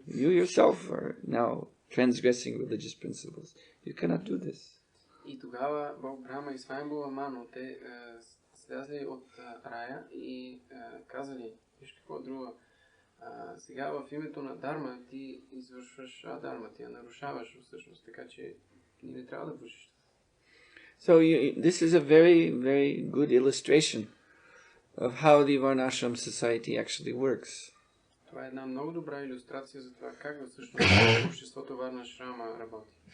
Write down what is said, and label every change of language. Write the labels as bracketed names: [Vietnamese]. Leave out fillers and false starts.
[English] You yourself are now transgressing religious principles. You cannot do this. [Bulgarian] И тогава Бог Брахма и Свайамбхува Ману, те слязли от рая и казали, виж какво друго, сега в името на дарма ти извършваш дарма, ти я нарушаваш всъщност, така че ти не трябва да вършиш. [English] So this is a very, very good illustration of how the Varnashram society actually works. [Bulgarian] Това е една много добра илюстрация за това как всъщност обществото Варнашрама работи.